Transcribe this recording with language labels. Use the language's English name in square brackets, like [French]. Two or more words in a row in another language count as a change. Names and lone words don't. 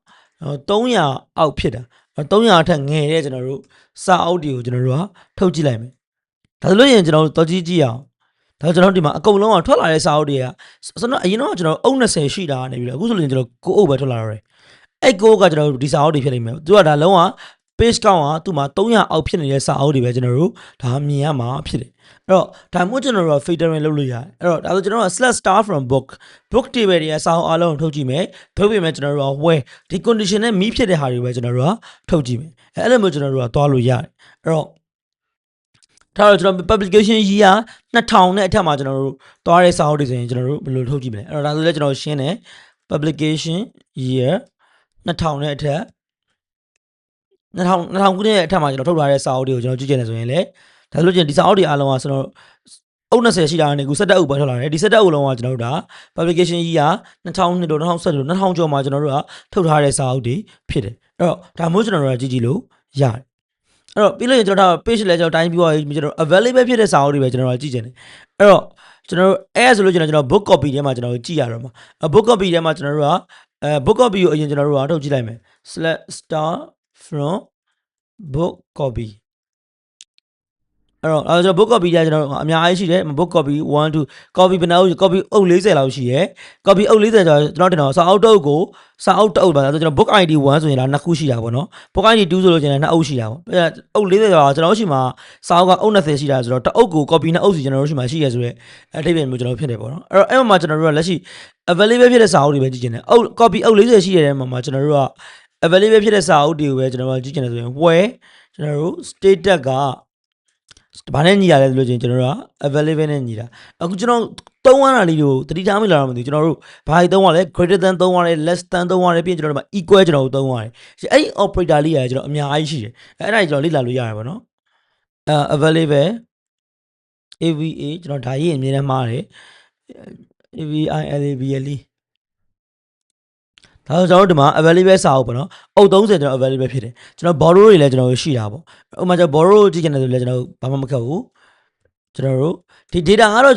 [Burmese] 300 အောက်ဖြစ်တာ300အထက်ငယ်တဲ့ကျွန်တော်တို့စာအုပ်တွေကိုကျွန်တော်တို့ကထုတ်ကြည့်လိုက်မယ်ဒါဆိုလို့ရင်ကျွန်တော်တို့တော့ကြည့်အောင်ဒါကျွန်တော်ဒီမှာအကုန်လုံးကထွက်လာတဲ့စာအုပ်တွေကဆိုတော့အရင်တော့ကျွန် တော်အုပ်20ရှိတာနေပြီလေအခုဆိုရင်ကျွန်တော်ကိုအုပ်ပဲထွက်လာတော့တယ်အဲ့ကိုကကျွန်တော်တို့ဒီစာအုပ်တွေဖြစ်နေမယ်သူကဒါလုံးဝ [English] page count [Burmese] ကသူ့မှာ300 အောက်ဖြစ်နေတဲ့စာအုပ်တွေပဲကျွန်တော်တို့ဒါမြင်ရမှာဖြစ်တယ်အဲ့တော့ဒါမှမဟုတ်ကျွန်တော်တို့ filtering လုပ်လို့ရတယ်အဲ့တော့ဒါဆိုကျွန်တော်တို့ [English] select star from book table [Burmese] တွေရဲ့စာအုပ်အားလုံးကိုထုတ်ကြည့်မယ်ထုတ်ပြီးမယ်ကျွန်တော်တို့က where ဒီ condition နဲ့ meet ဖြစ်တဲ့ဟာတွေပဲကျွန်တော်တို့ကထုတ်ကြည့်မယ်အဲ့လိုမျိုးကျွန်တော်တို့ကသွားလို့ရတယ်အဲ့တော့ထားတော့ကျွန်တော် [English] publication year 2000 [Burmese] နဲ့အထက်မှာကျွန်တော်တို့သွားတဲ့စာအုပ်တွေဆိုရင်ကျွန်တော်တို့ဘယ်လိုထုတ်ကြည့်မလဲအဲ့တော့ဒါဆိုလည်းကျွန်တော်ရှင်းတယ် [English] publication year 2000 [Burmese] နဲ့အထက် 2000ခုနှစ်အထက်မှာကျွန်တော်ထုတ်ထားတဲ့စာအုပ်တွေကိုကျွန်တော်ကြည့်ကြတယ်ဆိုရင်လေဒါဆိုလို့ချင်းဒီစာအုပ်တွေအားလုံးကကျွန်တော်အုပ်20ရှိတာနဲ့ခု17အုပ်ပဲထွက်လာတယ်ဒီ17အုပ်လုံးကကျွန်တော်တို့ဒါ [English] publication year 2000 [Burmese] တို့2017တို့2000ကျော်မှာကျွန်တော်တို့ကထုတ်ထားတဲ့စာအုပ်တွေဖြစ်တယ်အဲ့တော့ဒါမျိုးကျွန်တော်တို့ကကြည့်လို့ရတယ်အဲ့တော့ပြီးလို့ရင်ကျွန်တော်ဒါ page လဲကျွန်တော်တိုင်းပြီးတော့ကျွန်တော် available ဖြစ်တဲ့စာအုပ်တွေပဲကျွန်တော်ကကြည့်ချင်တယ်အဲ့တော့ကျွန်တော်တို့အဲ့ဆိုလို့ကျွန်တော် [English] book copy [Burmese] ထဲမှာကျွန်တော်ကြည့်ရတော့မှာ [English] book copy [Burmese] ထဲမှာကျွန်တော်တို့က [English] book copy [Burmese] ကိုအရင်ကျွန်တော်တို့ကထုတ်ကြည့် လိုက်မယ် [English] select star from book copy [Burmese] အဲ့တော့ကျွန်တော် [English] book copy [Burmese] ကျွန်တော်အများကြီးရှိတယ် [English] book copy 1 2 copy [Burmese] ဘယ်နှအုပ် copy အုပ်40 လောက်ရှိရယ် copy အုပ်40ကျွန်တော်တင်တော့စာအုပ်တုပ်ကိုစာအုပ်တုပ်ပါဆိုကျွန်တော် [English] book ID 1 [Burmese] ဆိုရင်ဒါ2ခုရှိတာပေါ့နော် [English] book ID 2 [Burmese] ဆိုလို့ကျွန်တော်2အုပ်ရှိတာပေါ့အုပ်40ကျော်ကျွန်တော်ရှိမှာစာအုပ်ကအုပ်20ရှိတာဆိုတော့တအုပ်ကို copy 2အုပ်စီကျွန်တော်တို့ရှိမှာရှိရဆိုရဲအထိပ္ပယ်မျိုးကျွန်တော်ဖြစ်တယ်ပေါ့နော်အဲ့တော့အဲ့မှာကျွန်တော်တို့ကလက်ရှိ available ဖြစ်တဲ့စာအုပ်တွေပဲကြည့်ချင်တယ်အုပ် copy အုပ်40ရှိရတဲ့မှာကျွန်တော်တို့က available ဖြစ်တဲ့စာအုပ်တွေကိုပဲကျွန်တော်တို့ကြည့်ချင်တယ်ဆိုရင် where ကျွန်တော်တို့ status ကဘာနဲ့ညီရတယ်လို့ချင်းကျွန်တော်တို့က available နဲ့ညီတာအခုကျွန်တော်သုံးရတာလေးကိုတတိထားမိလာတော့မသိဘူးကျွန်တော်တို့ဘာတွေသုံးရလဲ [English] greater than [Burmese] သုံးရတယ် [English] less than [Burmese] သုံးရတယ်ပြီးရင်ကျွန်တော်တို့မှာ equal ကျွန်တော်တို့သုံးရတယ်အဲ့ဒီ operator လေးရတယ်ကျွန်တော်အများကြီးရှိတယ်အဲ့ဒါကြီးကျွန်တော်လေ့လာလို့ရတယ်ပေါ့နော် [English] available AVA [Burmese] ကျွန်တော်ဒါရေးအမြင်နဲ့မှားတယ် AVILABL ဒါဆိုကျွန်တော်တို့ဒီမှာ available စာအုပ်ပေါ့နော်အုပ်30ကျွန်တော် available ဖြစ်တယ်ကျွန်တော် borrow တွေလည်းကျွန်တော်တို့ရှိတာပေါ့ဥပမာကျွန်တော် borrow ကြည့်ကြတယ်ဆိုလည်းကျွန်တော်တို့ဘာမှမခက်ဘူးကျွန်တော်တို့ဒီ data ကတော့